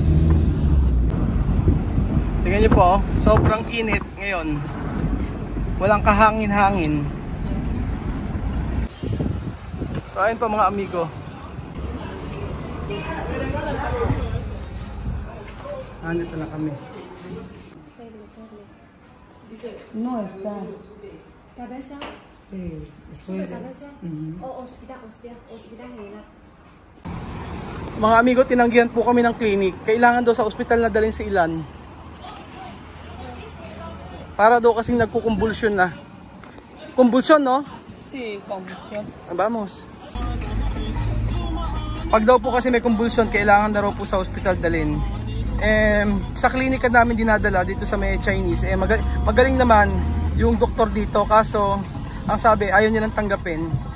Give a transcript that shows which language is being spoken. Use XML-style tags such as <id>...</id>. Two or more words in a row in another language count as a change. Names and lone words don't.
<tl>Tingnan niyo po, sobrang init ngayon. Walang kahangin-hangin. So ayun po mga amigo. Nandito na kami.</tl> <es>No está. Cabeza. Sí, después. Cabeza. O hospital general.</es> <tl>Mga amigo, tinanggihan po kami ng clinic. Kailangan daw sa ospital na dalhin si Ilan. Para daw kasing nagkukumbulsyon na. Kumbulsyon, no?</tl> <es>Sí, convulsión. Vamos.</es> <tl>Pag daw po kasi may kumbulsyon, kailangan na raw po sa ospital dalhin. Sa klinika namin dinadala dito sa may Chinese, magaling naman yung doktor dito, kaso ang sabi ayaw niya nang tanggapin.</tl>